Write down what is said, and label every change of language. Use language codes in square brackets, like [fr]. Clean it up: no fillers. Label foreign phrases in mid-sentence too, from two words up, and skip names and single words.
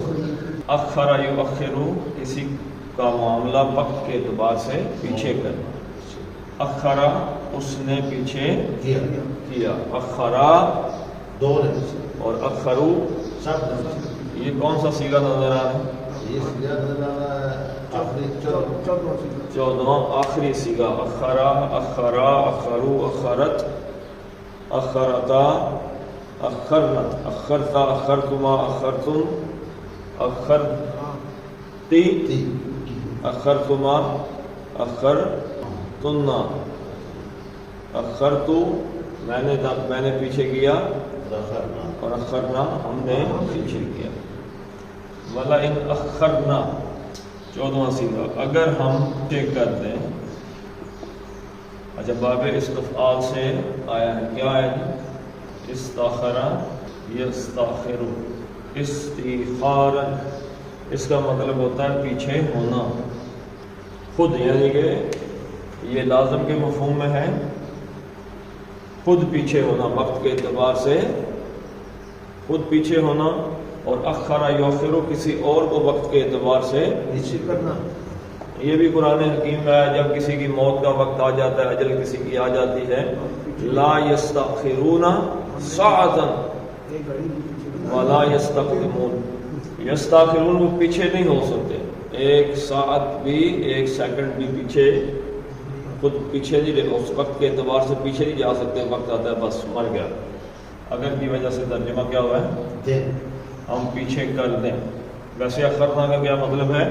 [ar] اخر یؤخر، [ur] کسی کا معاملہ وقت کے اعتبار سے پیچھے کرنا، اخرا اس نے پیچھے کیا، اخرا دو اور اخرو سب، یہ کون سا صیغہ نظر آ رہا ہے؟ یہ صیغہ نظر آ رہا ہے چودواں آخری صیغہ، [ar] اخرا، اخرا، اخرو، اخرت، اخرتا، اخرنت، اخرتا، اخرتما، اخرتم، اخرتی، اخرتما، اخرتنا، اخرتو [ur] میں نے پیچھے کیا، اور اخرنا ہم نے پیچھے کیا۔ [ar] وَلَئِنْ أَخَّرْنَا، [ur] 14واں صیغہ، اگر ہم پیچھے کر دیں، اچھا باب استفعال سے آیا ہے، کیا ہے؟ [ar] استاخرا یستاخر، استیخارا، [ur] اس کا مطلب ہوتا ہے پیچھے ہونا خود، یعنی کہ یہ لازم کے مفہوم میں ہے، خود پیچھے ہونا، وقت کے اعتبار سے خود پیچھے ہونا، اور [ar] اخرا یؤخر، [ur] کسی اور کو وقت کے اعتبار سے پیچھے کرنا۔ یہ بھی قرآن حکیم میں ہے، جب کسی کی موت کا وقت آ جاتا ہے، اجل کسی کی آ جاتی ہے، [ar] لا یستأخرون ساعۃ ولا یستقدمون، [ur] یستأخرون وہ پیچھے نہیں ہو سکتے، ایک ساعت بھی، ایک سیکنڈ بھی پیچھے، خود پیچھے نہیں، اس وقت کے اعتبار سے پیچھے نہیں جا سکتے، وقت آتا ہے بس مر گیا۔ اگر کی وجہ سے ترجمہ کیا ہوا ہے؟ ہم پیچھے کر دیں۔ ویسے اخرنا کا کیا مطلب ہے؟